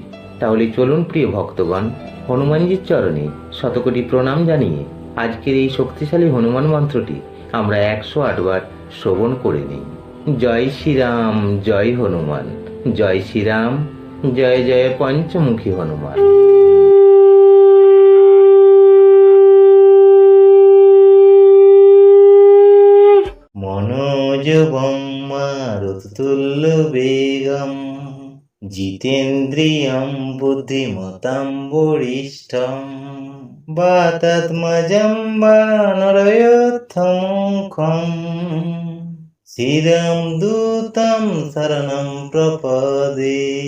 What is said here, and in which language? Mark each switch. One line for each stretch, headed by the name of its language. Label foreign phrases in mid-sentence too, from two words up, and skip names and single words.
Bangla: তাহলে চলুন প্রিয় ভক্তগণ, হনুমানজির চরণে শতকোটি প্রণাম জানিয়ে আজকের এই শক্তিশালী হনুমান মন্ত্রটি আমরা 108 বার শ্রবণ করে নিই।
Hindi: জয় শ্রীরাম, জয় হনুমান, জয় শ্রীরাম, জয় জয় পঞ্চমুখী হনুমান।
Sanskrit: মনোজবং মারুততুল্য বেগম জিতেন্দ্রিয়ং বুদ্ধিমতাং বরিষ্ঠং বাতাত্মজং বানরয়োত্তমুখং শিরং দূতং শরণং প্রপদে।